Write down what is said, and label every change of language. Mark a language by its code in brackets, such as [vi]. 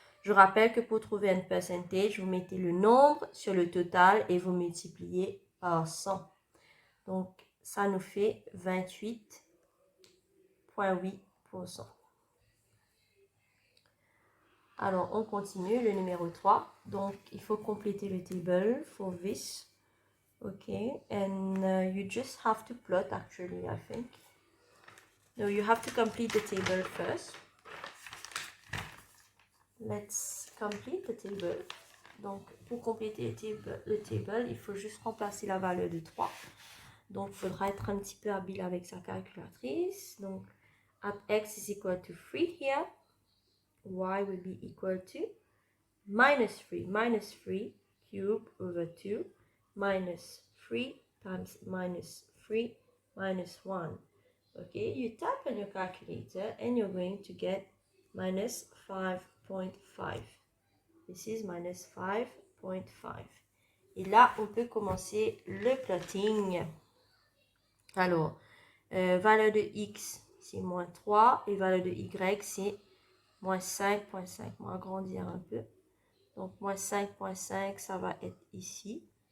[fr] Je rappelle que pour trouver un percentage, vous mettez le nombre sur le total et vous multipliez par 100. Donc, ça nous fait 28,8%. Alors, on continue, le numéro 3. Donc, il faut compléter le table [en] for this. Okay, and you just have to plot actually, I think. No, you have to complete the table first. Let's complete the table. [fr] Donc, pour compléter le table, il faut juste remplacer la valeur de 3. Donc, il faudra être un petit peu habile avec sa calculatrice. [en] Donc, at x is equal to 3 here, y will be equal to minus 3 cube over 2 minus 3 times minus 3 minus 1. Okay, you tap on your calculator and you're going to get minus 5.5. This is minus 5.5. [fr] Et là, on peut commencer le plotting. Alors, valeur de x, c'est moins 3 et valeur de y, c'est moins 5.5. On va agrandir un peu. Donc, moins 5.5, ça va être ici.